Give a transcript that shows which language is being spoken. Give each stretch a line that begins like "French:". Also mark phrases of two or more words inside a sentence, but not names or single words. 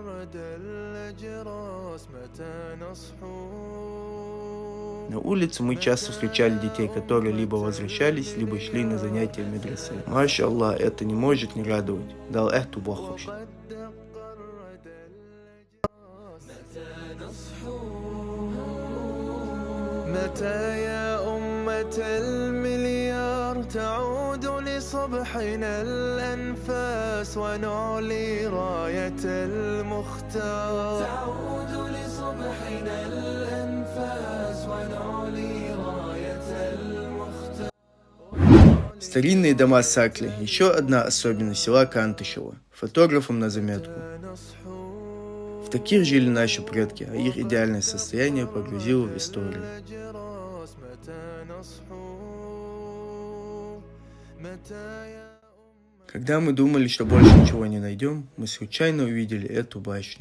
Russian: На улице мы часто встречали детей, которые либо возвращались, либо шли на занятия в медресе. Маш-Аллах, это не может не радовать. Дал эхту Бог вообще.
Arabic: متى يا أمة المليار تعود لصبحنا الأنفاس ونعلي راية المختار تعود لصبحنا الأنفاس ونعلي راية المختار.
Russian: Старинные дома Сакли – еще одна особенность села Кантышево. Фотографам на заметку. В таких жили наши предки, а их идеальное состояние погрузило в историю. Когда мы думали, что больше ничего не найдем, мы случайно увидели эту башню.